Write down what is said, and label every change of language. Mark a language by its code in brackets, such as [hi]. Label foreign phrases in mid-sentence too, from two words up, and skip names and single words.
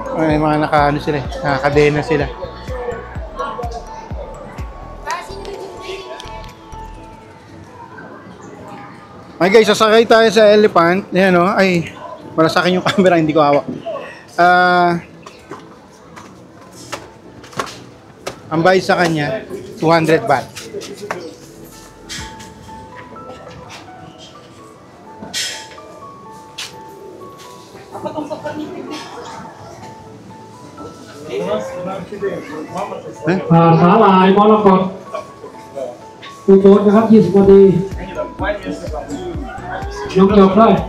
[tl] May mga nakaano sila, nakakadena sila. Ay guys, sasakay tayo sa elephant. Ayan, no? Ay, wala sa akin yung camera, hindi ko hawak. Ang bayad sa kanya, 200 baht. [th] สาหร่ายมรกตอุบลนะครับ20นาทียกจบเลย